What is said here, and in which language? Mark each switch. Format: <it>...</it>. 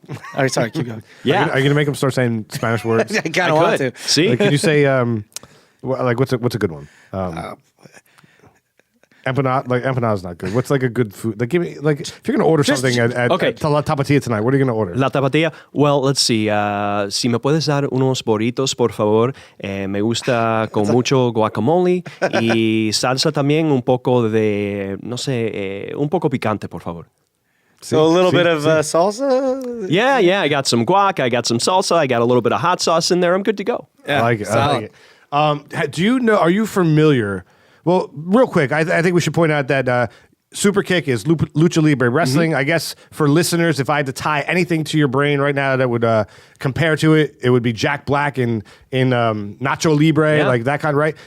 <en>All right, sorry, keep going. Yeah. Are you going to make them start saying Spanish words? I kind of want could. to. See? Like, can you say like what's a good one? Empanada is not good. What's like a good food? Like give me like if you're gonna order something at La Tapatía tonight, what are you gonna order? La Tapatía. Well, let's see.</en> <es>Si me puedes dar unos burritos, por favor. Me gusta con mucho guacamole y salsa también un poco de, no sé, un poco picante, por favor.</es> <en>So a little bit of salsa? Yeah. I got some guac. I got some salsa. I got a little bit of hot sauce in there. I'm good to go. Yeah, I like it. Do you know? Are you familiar? Well, real quick, I think we should point out that Superkick is Lucha Libre Wrestling. I guess for listeners, if I had to tie anything to your brain right now that would compare to it, it would be Jack Black in Nacho Libre, like that kind, right?</en>